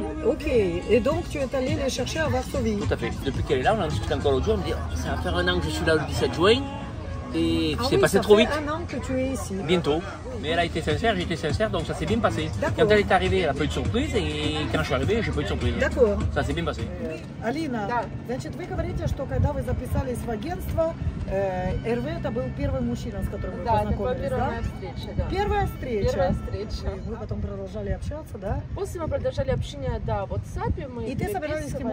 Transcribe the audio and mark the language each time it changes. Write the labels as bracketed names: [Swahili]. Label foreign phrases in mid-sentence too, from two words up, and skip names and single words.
[French] Ok, et donc tu es allé les chercher à Varsovie. Tout à fait. Depuis qu'elle est là, on en discute encore l'autre jour, on me dit oh, ça va faire 1 an que je suis là le 17 juin. Et c'est passé trop vite. Ça fait 1 an que tu es ici. Bientôt. Mais elle a été sincère, j'ai été sincère, donc ça s'est bien passé. D'accord. Quand elle est arrivée, elle n'a pas eu de surprise, et quand je suis arrivé, j'ai pas eu de surprise. D'accord. Ça s'est bien passé. [Russian] Алина, значит, вы говорите, что когда вы записались в агентство, Эрве это был первый мужчина, с которым вы Да, это была познакомились, первая да? встреча, да. Первая встреча. Первая встреча. И вы потом продолжали общаться, да? После мы продолжали общение, да, в WhatsApp мы И ты собиралась с ним